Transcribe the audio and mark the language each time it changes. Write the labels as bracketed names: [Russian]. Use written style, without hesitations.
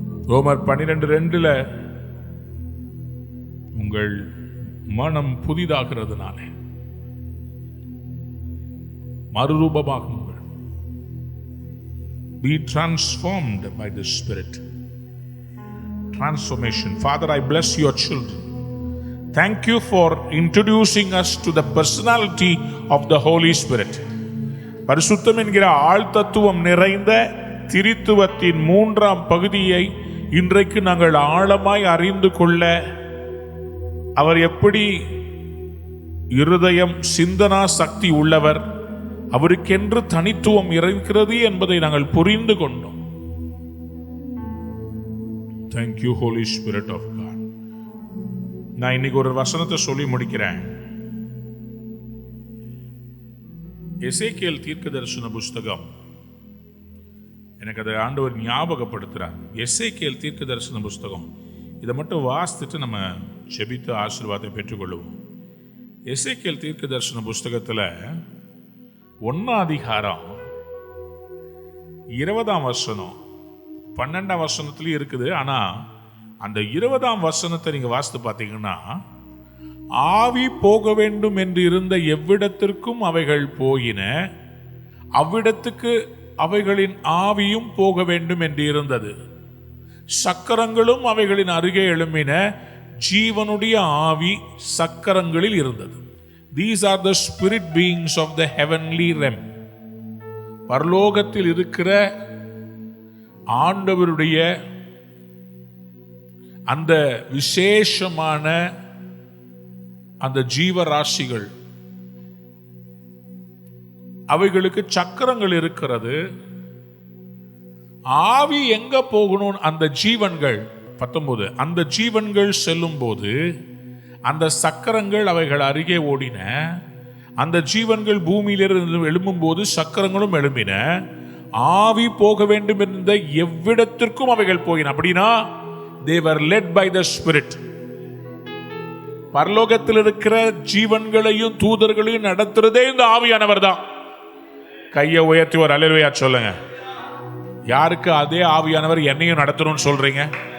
[Tamil] ரோமர் 12:2 உங்கள் மனம் புதிதாகிறதுனாலே மறுரூபமாகுங்கள். [English] Be transformed by the Spirit. transformation. Father, I bless your children. Thank you for introducing us to the personality of the Holy Spirit. [Tamil] பரிசுத்தம் என்கிற ஆழ்தத்துவம் நிறைந்த திரித்துவத்தின் மூன்றாம் பகுதியை இன்றைக்கு நாங்கள் ஆழமாய் அறிந்து கொள்ள, அவர் எப்படி இருதயம் சிந்தனா சக்தி உள்ளவர், அவருக்கென்று தனித்துவம் இருக்கிறது என்பதை நாங்கள் புரிந்து கொண்டோம். [English] Thank you, Holy Spirit of God. [Tamil] நான் இன்னைக்கு ஒரு வசனத்தை சொல்லி முடிக்கிறேன். எசேக்கியேல் தீர்க்கதரிசன புஸ்தகம், எனக்கு அதை ஆண்டவர் ஞாபகப்படுத்துறார். எசேக்கியேல் தீர்க்கதரிசன புஸ்தகம், இதை மட்டும் வாசித்துட்டு நம்ம ஜெபித்து ஆசீர்வாதத்தை பெற்றுக்கொள்வோம். எசேக்கியேல் தீர்க்கதரிசன புஸ்தகத்தில் 1 அதிகாரம் 20ஆம் வசனம் 12ஆம் வசனத்துலயும் இருக்குது. ஆனா அந்த 20ஆம் வசனத்தை நீங்க வாசித்து பார்த்தீங்கன்னா, ஆவி போக வேண்டும் என்று இருந்த எவ்விடத்திற்கும் அவைகள் போயின, அவ்விடத்துக்கு அவைகளின் ஆவியும் போக வேண்டும் என்று இருந்தது. சக்கரங்களும் அவைகளின் அருகே எழும்பின, ஜீவனுடைய ஆவி சக்கரங்களில் இருந்தது. [English] These are the spirit beings of the heavenly realm. [Tamil] பரலோகத்தில் இருக்கிற ஆண்டவருடைய அந்த விசேஷமான அந்த ஜீவராசிகள், அவைகளுக்கு சக்கரங்கள் இருக்கிறது. ஆவி எங்க போகணும்? அந்த ஜீவன்கள் 19, அந்த ஜீவன்கள் செல்லும் போது அந்த சக்கரங்கள் அவைகள் அருகே ஓடின. அந்த ஜீவன்கள் பூமியிலிருந்து எழும்பும் போது சக்கரங்களும் எழும்பின. ஆவி போக வேண்டும் என்ற எவ்விடத்திற்கும் அவைகள் போயின. அப்படின்னா [English] they were led by the Spirit. [Tamil] பரலோகத்தில் இருக்கிற ஜீவன்களையும் தூதர்களையும் நடத்துறதே இந்த ஆவியானவர் தான். கையை உயர்த்தி ஒரு அல்லேலூயா சொல்லுங்க. யாருக்கு அதே ஆவியானவர் என்னையும் நடத்தணும்னு சொல்றீங்க?